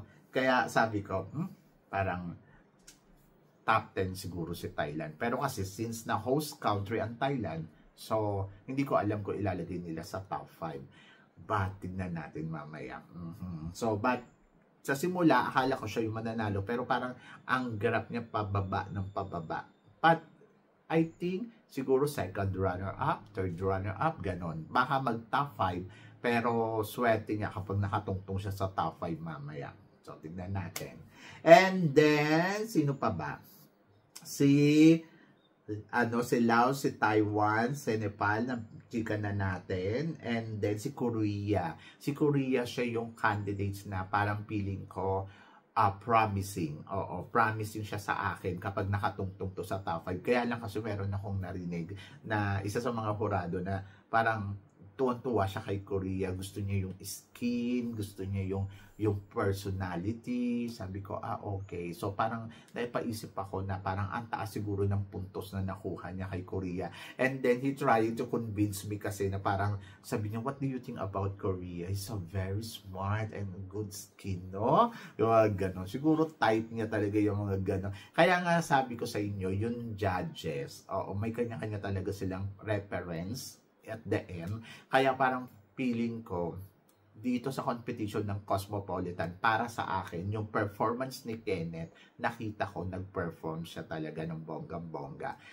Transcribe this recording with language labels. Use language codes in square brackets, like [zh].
[tl] Kaya sabi ko, parang top 10 siguro si Thailand. Pero kasi since na host country ang Thailand, so hindi ko alam kung ilalagay nila sa top 5. But tignan natin mamaya. So, but sa simula, akala ko siya yung mananalo. Pero parang ang graph niya pababa ng pababa. [en] But I think [tl] siguro [en] second runner-up, third runner-up, [tl] ganon. Baka mag-top 5. Pero swerte niya kapag nakatungtong siya sa top 5 mamaya. So, tignan natin. And then, sino pa ba? Si Laos, si Taiwan, si Nepal, na chika na natin. And then, si Korea. Si Korea, siya yung candidates na parang feeling ko promising. Promising siya sa akin kapag nakatungtong to sa top 5. Kaya lang kasi meron akong narinig na isa sa mga hurado na parang tuwan-tuwa siya kay Korea. Gusto niya yung skin, gusto niya yung personality. Sabi ko, okay. So, parang naipaisip ako na parang ang taas siguro ng puntos na nakuha niya kay Korea. [en] And then, he tried to convince me [tl] kasi na parang sabi niya, [en] what do you think about Korea? He's a very smart and good skin, no? [tl] Yung mga gano'n. Siguro type niya talaga yung mga gano'n. Kaya nga sabi ko sa inyo, yung judges, may kanya-kanya talaga silang reference [en] at the end. [tl] Kaya parang feeling ko dito sa competition ng Cosmopolitan, para sa akin, yung performance ni Kenneth, nakita ko nag-perform siya talaga ng bonggang-bongga.